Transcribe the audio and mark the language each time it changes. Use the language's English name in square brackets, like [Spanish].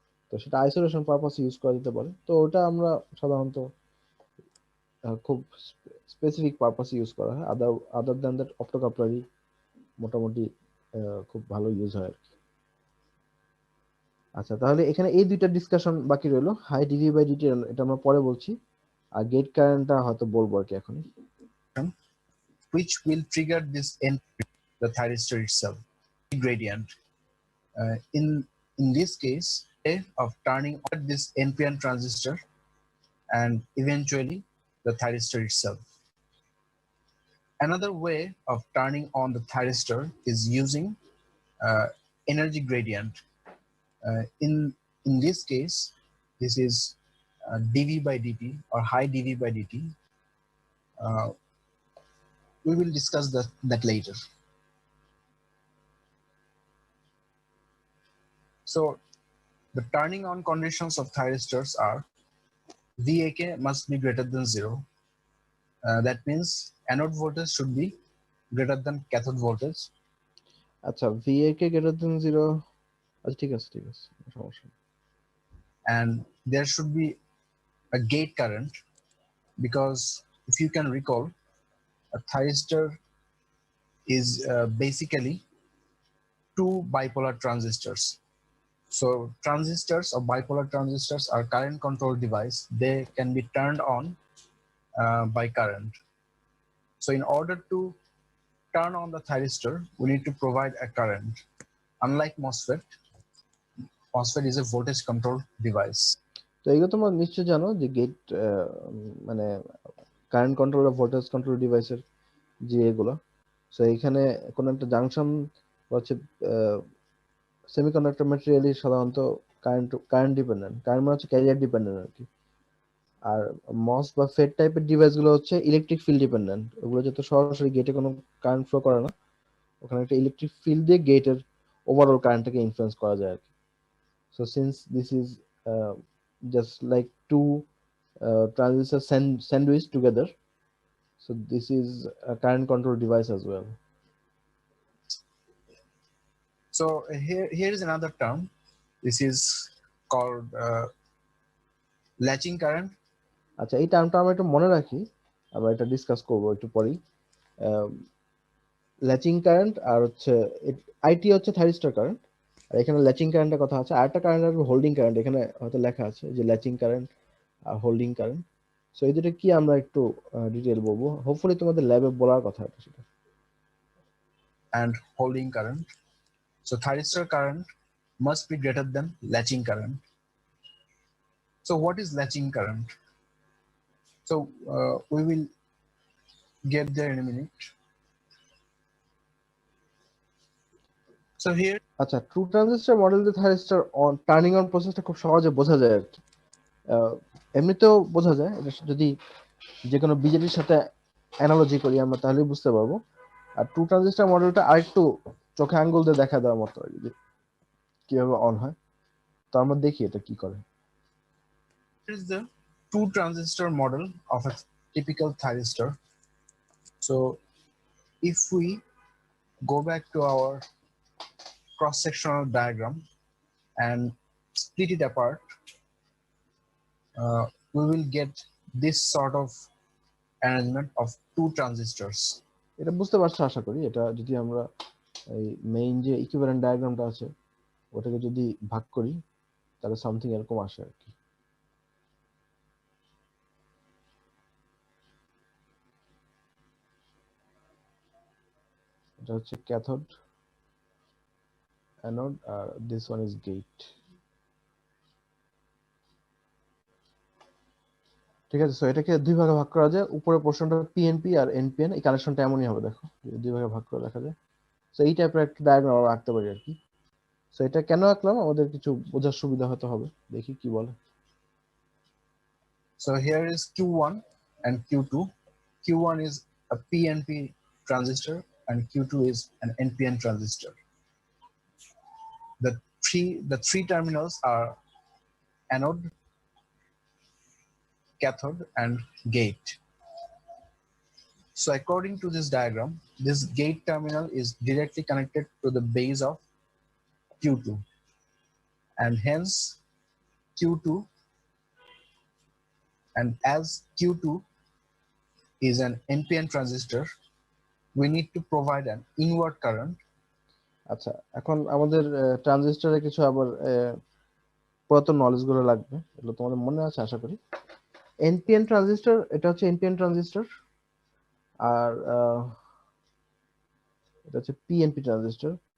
[Bangla] তো সেটা isolation purpose use করা যেতে পারে। তো ওটা আমরা সাধারণত খুব স্পেসিফিক পারপাসে ইউজ করা হয়। [English] other than that [Bangla] অপটোকাপলারই মোটামুটি খুব ভালো ইউজ হয় আর কি। আচ্ছা, তাহলে এখানে এই দুইটা ডিসকাশন বাকি রইলো, হাই ডিভি বাই ডিটি এটা আমরা পরে বলছি, আর গেট কারেন্টটা হয়তো বলবো আর কি এখনই। [English] which will trigger this NPN, the thyristor itself, gradient. In this case, of turning on this NPN transistor and eventually the thyristor itself. Another way of turning on the thyristor is using uh, energy gradient. In this case, this is dV by dt or high dV by dt. Uh, we will discuss that later. So the turning on conditions of thyristors are VAK must be greater than 0. That means anode voltage should be greater than cathode voltage. [Bangla] আচ্ছা VAK [English] greater than 0, [Bangla] আচ্ছা ঠিক আছে সমস্যা নেই। [English] And there should be a gate current, because if you can recall, a thyristor is basically two bipolar transistors. So transistors or bipolar transistors are current control device. They can be turned on by current. So in order to turn on the thyristor, we need to provide a current. Unlike MOSFET, MOSFET is a voltage control device. [Bangla] তো এগুলো তোমরা নিশ্চয় জানো যে gate মানে current control আর voltage control ডিভাইসের যে এগুলো। সো এখানে কোনো একটা জাংশন হচ্ছে সেমিকন্ডাক্টর ম্যাটেরিয়ালই সাধারণত কারেন্ট ডিপেন্ডেন্ট, কারেন্ট মানে হচ্ছে ক্যারিয়ার ডিপেন্ডেন্ট আর কি। আর মস বা ফেড টাইপের ডিভাইসগুলো হচ্ছে ইলেকট্রিক ফিল্ড ডিপেন্ডেন্ট, ওগুলো যত সরাসরি গেটে কোনো কারেন্ট ফ্লো করে না, ওখানে একটা ইলেকট্রিক ফিল্ড দিয়ে গেটের ওভারঅল কারেন্টটাকে ইনফ্লুয়েন্স করা যায় আর কি। [English] So since this is just like two transistors sandwiched together, so this is a current control device as well. So here is another term. This is called latching current. [Bangla] আচ্ছা এই টার্মটা আমরা একটু মনে রাখি, আমরা এটা ডিসকাস করবো একটু পরেই। ল্যাচিং কারেন্ট আর হচ্ছে আইটি হচ্ছে থাইরিস্টর কারেন্ট, আর এখানে ল্যাচিং কারেন্টের কথা আছে। আরেকটা কারেন্ট আসবে হোল্ডিং কারেন্ট, এখানে হয়তো লেখা আছে যে ল্যাচিং কারেন্ট আর হোল্ডিং কারেন্ট। সো এই দুটো কি আমরা একটু ডিটেল বলবো, হোপফুলি তোমাদের ল্যাবে বলার কথা এটা সেটা। [English] And holding current. So thyristor current must be greater than latching current. So what is latching current? So we will get there in a minute. So here, [Bangla] আচ্ছা ট্রু ট্রানজিস্টর মডেল দিয়ে thyristor on turning on প্রসেসটা খুব সহজে বোঝা যায় আর কি। এমনিতেও বোঝা যায়, এটা যদি যে কোনো বিজেপির সাথে অ্যানালজি করি আমরা তাহলেই বুঝতে পারবো। আর ট্রু ট্রানজিস্টর মডেলটা আরেকটু চোখে আঙ্গুল দিয়ে দেখা দেওয়ার মতো আর কি, কিভাবে অন হয়। তো আমরা দেখি এটা কি করে। [English] is the two transistor model of a typical thyristor. So if we go back to our cross-sectional diagram and split it apart, we will get this sort of arrangement of two transistors. [Bangla] এটা বুঝতে পারছো আশা করি। এটা যদি আমরা এই main যে equivalent ডায়াগ্রামটা আছে ওটাকে যদি ভাগ করি তাহলে সামথিং এরকম আসে আর কি। এটা হচ্ছে cathode, anode, আর [English] This one is gate. [Bangla] ঠিক আছে, সো এটাকে দুই ভাগে ভাগ করা যায়। উপরের পোর্শনটা পিএনপি আর এনপিএন, এই কানেকশনটা এমনই হবে, দেখো দুই ভাগে ভাগ করে দেখা যায়। সো এই টাইপের একটা ডায়াগ্রাম আমরা আঁকতে পারি আর কি। সো এটা কেন আঁকলাম আমাদের কিছু বোঝার সুবিধা হতে হবে, দেখি কি বলে। [English] So here is Q1 and Q2. Q1 is a PNP transistor and Q2 is an NPN transistor. The three terminals are anode, cathode, and gate. So according to this diagram, this gate terminal is directly connected to the base of Q2, and hence Q2, and as Q2 is an NPN transistor, we need to provide an inward current. [Bangla] আচ্ছা এখন আমাদের ট্রানজিস্টরে কিছু আবার পুরাতন knowledge গুলো লাগবে, এগুলো তোমাদের মনে আছে আশা করি। এনপিএন ট্রানজিস্টর, এটা হচ্ছে এনপিএন ট্রানজিস্টর, আর এটা হচ্ছে পিএনপি ট্রানজিস্টর।